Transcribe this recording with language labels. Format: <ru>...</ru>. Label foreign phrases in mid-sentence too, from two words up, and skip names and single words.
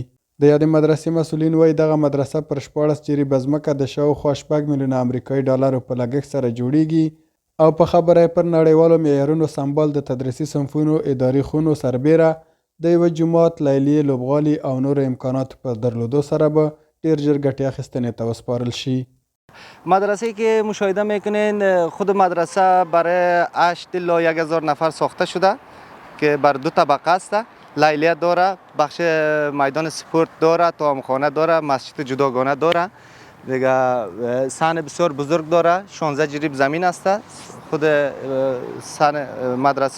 <ps>د یادې مدرسې مسؤلین وایي دغه مدرسه پر 14 جریبه ځمکه د شاوخوا 6 میلیونه امریکایي ډالرو په لګښت سره جوړیږي او په خبره یې پر نړیوالو معیارونو سمبال د تدریسي صنفونو، اداري خونو سربیره د یوه جومات، لیلیې، لوبغالي او نورو امکاناتو په درلودو سره به ډیر ژر ګټې اخیستنې ته وسپارل شي.</ps> <fa>مدرسه‌ای که مشاهده میکنین خود مدرسه برای 8 الی 1000 نفر ساخته شده که بر 2 طبقه است. لیلیه داره، بخش میدان سپورت داره، طعامخانه داره، مسجد جداگانه داره. دیگه صحن بسیار بزرگ داره، 16 جریب زمین است خود صحن مدرسه.</fa>